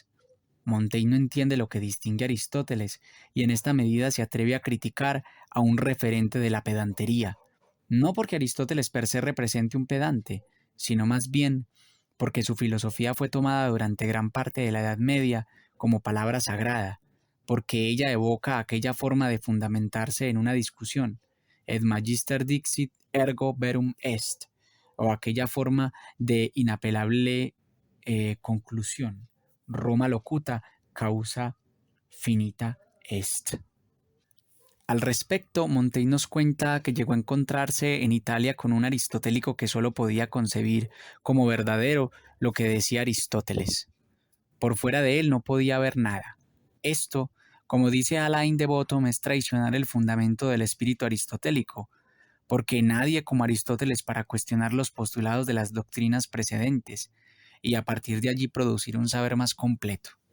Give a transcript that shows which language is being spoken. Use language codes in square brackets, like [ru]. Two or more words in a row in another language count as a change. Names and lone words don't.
[es] Montaigne no entiende lo que distingue a Aristóteles y en esta medida se atreve a criticar a un referente de la pedantería, no porque Aristóteles [la] per se [es] represente un pedante, sino más bien porque su filosofía fue tomada durante gran parte de la Edad Media como palabra sagrada, porque ella evoca aquella forma de fundamentarse en una discusión, [la] et magister dixit ergo verum est, [es] o aquella forma de inapelable conclusión. [la] Roma locuta, causa finita est. [es] Al respecto, Montaigne nos cuenta que llegó a encontrarse en Italia con un aristotélico que solo podía concebir como verdadero lo que decía Aristóteles. Por fuera de él no podía haber nada. Esto, como dice Alain de Botton, es traicionar el fundamento del espíritu aristotélico, porque nadie como Aristóteles para cuestionar los postulados de las doctrinas precedentes y a partir de allí producir un saber más completo.